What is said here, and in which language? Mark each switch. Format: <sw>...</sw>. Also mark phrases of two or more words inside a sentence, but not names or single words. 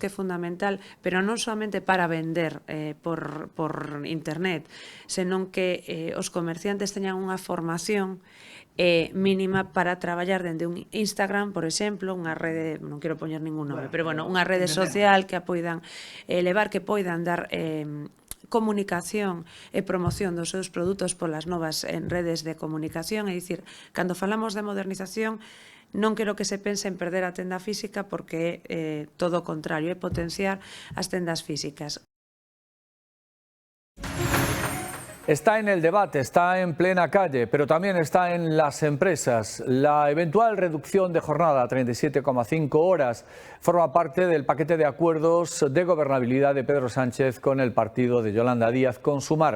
<gl>é fundamental, pero non solamente para vender por internet, senón que os comerciantes teñan unha formación mínima para traballar dende un Instagram, por exemplo, unha rede, non quero poñer ningún nome, pero bueno, unha rede social que a poidan levar, que poidan dar comunicación e promoción dos seus produtos polas novas redes de comunicación. É dicir, cando falamos de modernización, non quero que se pense en perder a tenda física, porque é todo o contrario, é potenciar as tendas físicas.</gl> <es>Está en el debate, está en plena calle, pero también está en las empresas. La eventual reducción de jornada a 37,5 horas forma parte del paquete de acuerdos de gobernabilidad de Pedro Sánchez con el partido de Yolanda Díaz, con Sumar.</es>